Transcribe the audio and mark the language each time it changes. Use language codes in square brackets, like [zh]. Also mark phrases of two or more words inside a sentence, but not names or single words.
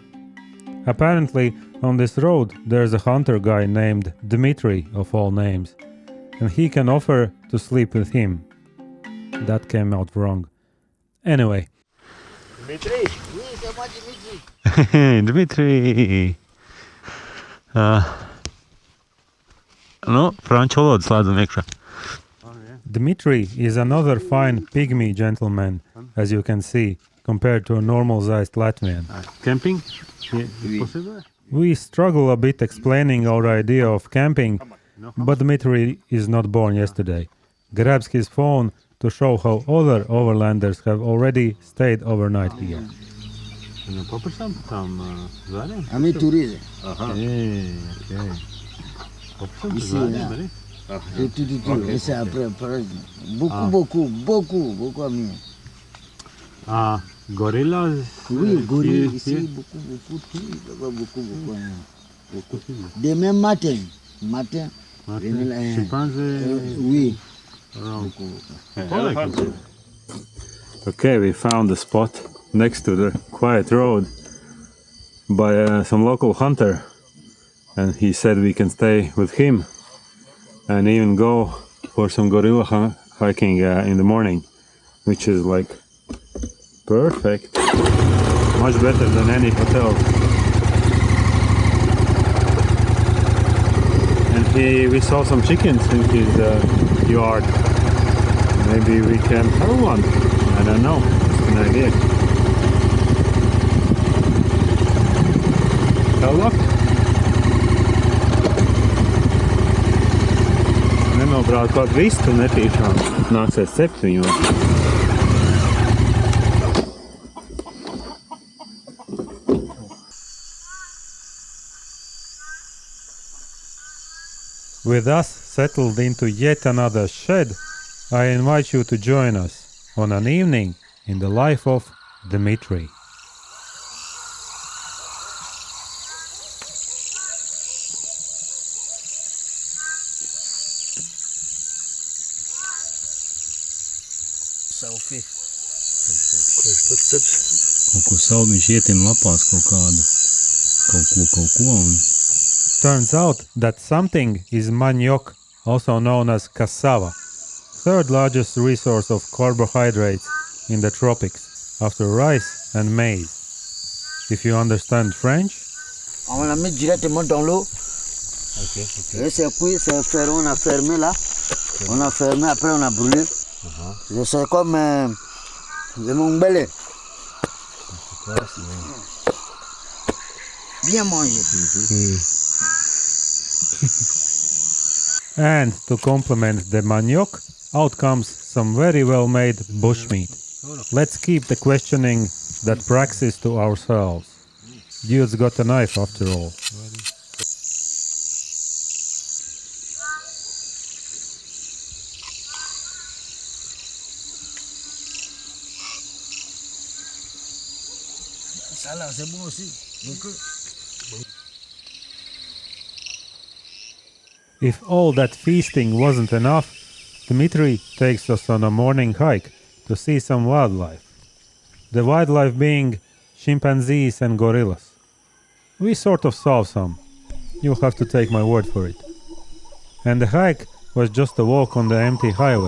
[en] Apparently, on this road there's a hunter guy named Dmitry, of all names, and he can offer to sleep with him. That came out wrong. Anyway. Dmitry! Dmitry! [lv] No, franču valodu slēdzam iekšā. [en] Dmitry is another fine pygmy gentleman, as you can see, compared to a normal-sized Latvian. Camping? We struggle a bit explaining our idea of camping, but Dmitry is not born yesterday. Grabs his phone to show how other overlanders have already stayed overnight here. [fr] Ami tourism. Ici, Et c'est après, beaucoup amis. [en] Ah, gorillas? [fr] Oui, gorilles ici, beaucoup. Demain matin. [en] Chimpanzee? [fr] Oui. [en] Okay, we found the spot next to the quiet road by some local hunter, and he said we can stay with him and even go for some gorilla hiking in the morning, which is like perfect, much better than any hotel. And we saw some chickens in his yard. Maybe we can have one. I don't know. It's an idea. Hello? [lv] Nenobrauc kaut vistu netīšām. Nāksies cept viņu. [en] With us settled into yet another shed, I invite you to join us on an evening in the life of Dmitry. Selfie. [lv] Kaut ko sauc, viņš ietin lapās kaut ko un... [en] Turns out that something is manioc, also known as cassava, third largest resource of carbohydrates in the tropics, after rice and maize. If you understand French, [fr] On l'a mis directement dans l'eau. Et c'est cuit, on a fermé là. On a fermé, après on a brûlé. C'est comme le mongbele. Bien manger. [en] and to complement the manioc, out comes some very well-made bushmeat. Let's keep the questioning that praxis to ourselves. Dude's got a knife after all. [fr] Ça là, c'est bon aussi. Donc, [en] If all that feasting wasn't enough, Dmitry takes us on a morning hike to see some wildlife. The wildlife being chimpanzees and gorillas. We sort of saw some. You'll have to take my word for it. And the hike was just a walk on the empty highway.